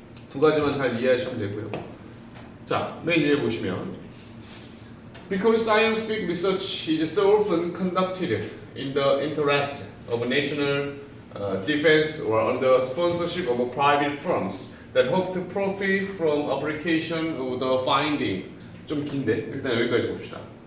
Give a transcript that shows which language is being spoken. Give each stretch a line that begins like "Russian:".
Korean: 두 가지만 잘 이해하시면 되고요. 자, 맨 위에 보시면
English: Because scientific research is so often conducted in the interest of national defense or under sponsorship of private firms that hope to profit from application of the findings.
Korean: 좀 긴데 일단 여기까지 봅시다.